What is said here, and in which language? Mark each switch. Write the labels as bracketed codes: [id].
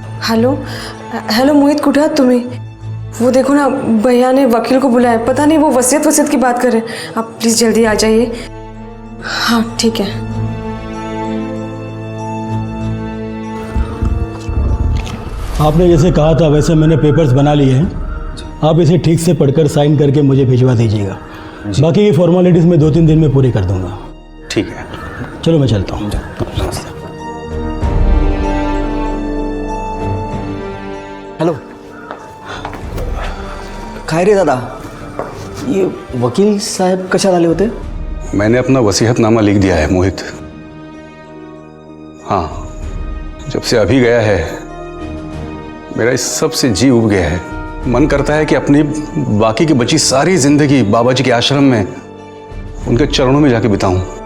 [mr] Hello hello Mohit, कुठे आहात तुम्ही? [hi] वो देखो ना, भैया ने वकील को बुलाया, पता नहीं वो वसीयत की बात कर रहे हैं। आप प्लीज जल्दी आ जाइए। हाँ ठीक है। आपने जैसे कहा था वैसे मैंने पेपर्स बना लिए हैं। आप इसे ठीक से पढ़कर साइन करके मुझे भिजवा दीजिएगा। बाकी की फॉर्मेलिटीज़ मैं 2-3 दिन में पूरी कर दूंगा। ठीक है, चलो मैं चलता हूँ। नमस्ते। [mr] हेलो, काय रे दादा, [hi] ये वकील साहब [mr] कशाला आले होते? [hi] मैंने अपना वसीयतनामा लिख दिया है मोहित। हाँ, जब से अभी गया है मेरा इस सब से जी उब गया है। मन करता है कि अपनी बाकी की बची सारी जिंदगी बाबा जी के आश्रम में उनके चरणों में जाके बिताऊं।